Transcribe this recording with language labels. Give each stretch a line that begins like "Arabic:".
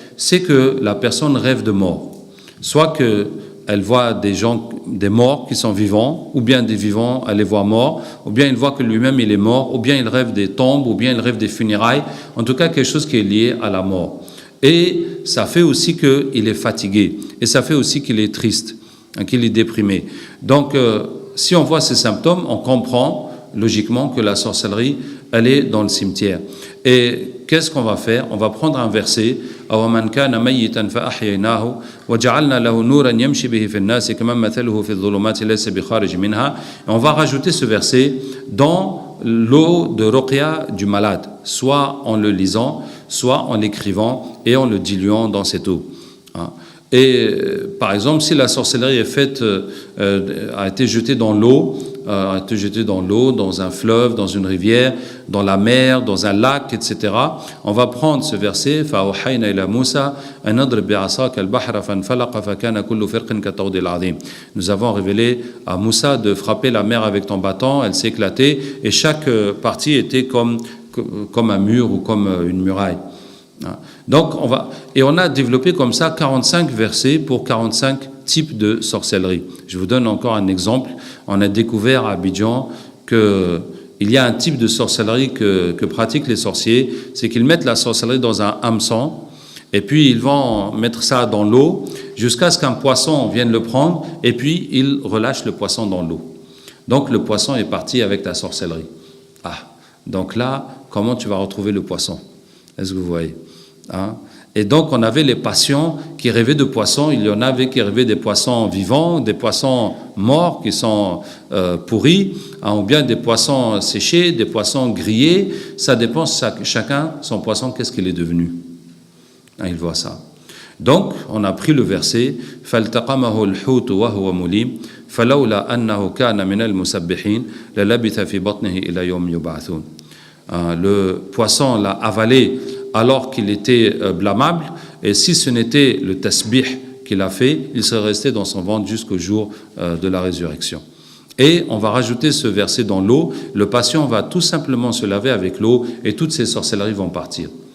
French: C'est que la personne rêve de mort. Soit qu'elle voit des morts qui sont vivants, ou bien des vivants, elle les voit morts, ou bien il voit que lui-même il est mort, ou bien il rêve des tombes, ou bien il rêve des funérailles, en tout cas quelque chose qui est lié à la mort. Et ça fait aussi qu'il est fatigué, et ça fait aussi qu'il est triste, qu'il est déprimé. Donc, si on voit ces symptômes, on comprend logiquement que la sorcellerie, elle est dans le cimetière. Et qu'est-ce qu'on va faire? On va prendre un verset,
Arabic: أَوَمَنْ كَانَ مَيِّتًا فَأَحْيَيْنَاهُ وَجَعَلْنَا لَهُ نُورًا يَمْشِي بِهِ فِي النَّاسِ كَمَنْ مَثَلُهُ فِي الظُّلُمَاتِ لَيْسَ بِخَارِجٍ مِنْهَا.
French: Et on va rajouter ce verset dans l'eau de ruqya du malade, soit en le lisant, soit en l'écrivant et en le diluant dans cette eau. Et par exemple, si la sorcellerie est faite, a été jetée dans l'eau, dans un fleuve, dans une rivière, dans la mer, dans un lac, etc. On va prendre ce verset,
Arabic: فَأَوْحَيْنَا إِلَى مُوسَى أَنْ أَضْرِبْ بِعَصَاكَ الْبَحْرَ فَانْفَلَقَ فَكَانَ كُلُّ فِرْقٍ كَالطَّوْدِ الْعَظِيمِ.
French: Nous avons révélé à Moussa de frapper la mer avec ton bâton, elle s'est éclatée, et chaque partie était comme un mur ou comme une muraille. Donc on a développé comme ça 45 versets pour 45 types de sorcellerie. Je vous donne encore un exemple. On a découvert à Abidjan qu'il y a un type de sorcellerie que pratiquent les sorciers, c'est qu'ils mettent la sorcellerie dans un hameçon et puis ils vont mettre ça dans l'eau jusqu'à ce qu'un poisson vienne le prendre et puis ils relâchent le poisson dans l'eau. Donc le poisson est parti avec ta sorcellerie. Donc là, comment tu vas retrouver le poisson? Est-ce que vous voyez? Et donc on avait les patients qui rêvaient de poissons, il y en avait qui rêvaient des poissons vivants, des poissons morts qui sont pourris, ou bien des poissons séchés, des poissons grillés. Ça dépend chacun, son poisson, qu'est-ce qu'il est devenu. Il voit ça. Donc, on a pris le verset
Arabic: فَالْتَقَمَهُ الْحُوتُ وَهُوَ مُلِيمٌ فَلَوْلَا أَنَّهُ كَانَ مِنَ الْمُسَبِّحِينَ لَلَبِثَ فِي بَطْنِهِ إِلَى يَوْمِ يُبْعَثُونَ.
French: Le poisson l'a avalé alors qu'il était blâmable, et si ce n'était le tasbih qu'il a fait, il serait resté dans son ventre jusqu'au jour de la résurrection. Et on va rajouter ce verset dans l'eau. Le patient va tout simplement se laver avec l'eau et toutes ces sorcelleries vont partir.